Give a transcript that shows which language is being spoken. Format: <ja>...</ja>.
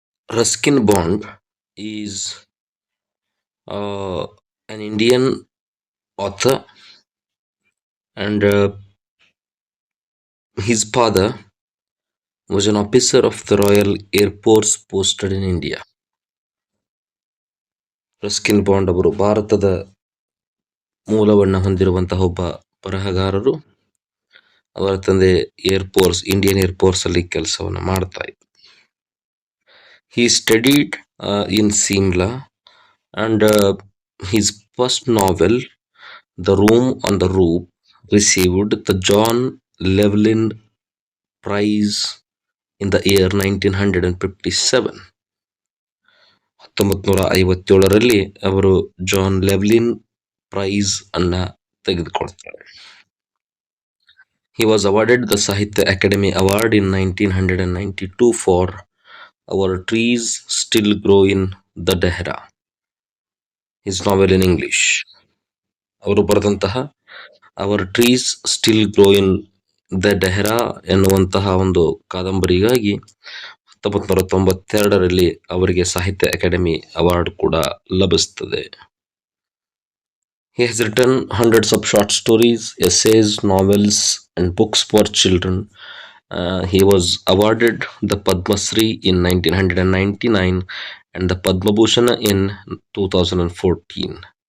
<en>Ruskin Bond is uh, an Indian author, and his father was an officer of the Royal Air Force posted in India.</en> <kn>Ruskin bond ಅವರು ಭಾರತದ ಮೂಲವನ್ನು ಹೊಂದಿರುವಂತಹ ಒಬ್ಬ ಬರಹಗಾರರು. ಅವರ ತಂದೆ ಇಂಡಿಯನ್ ಏರ್ ಫೋರ್ಸ್ ಅಲ್ಲಿ ಕೆಲಸವನ್ನು ಮಾಡ್ತಾ ಇದ್ರು.</kn> <en>He studied in Simla, and his first novel, The Room on the Roof, received the John Llewellyn Prize in the year 1957.</en> <kn>1957ರಲ್ಲಿ ಅವರು ಜಾನ್ ಲೆವ್ಲಿನ್ ಪ್ರೈಸ್ ಅನ್ನ ತೆಗೆದುಕೊಳ್ತಾರೆ.</kn> <en>He was awarded the Sahitya Academy Award in 1992 for Our Trees Still Grow in the Dehra, his novel in English.</en> <kn>ಅವರು ಬರೆದಂತಹ hour trees still grow in the ಡೆಹ್ರಾ ಎನ್ನುವಂತಹ ಒಂದು ಕಾದಂಬರಿಗಾಗಿ 1992ರಲ್ಲಿ ಅವರಿಗೆ ಸಾಹಿತ್ಯ academy award ಕೂಡ ಲಭಿಸುತ್ತದೆ.</kn> <en>He has written hundreds of short stories, essays, novels, and books for children. He was awarded the Padma Shri in 1999 and the Padma Bhushan in 2014.</en>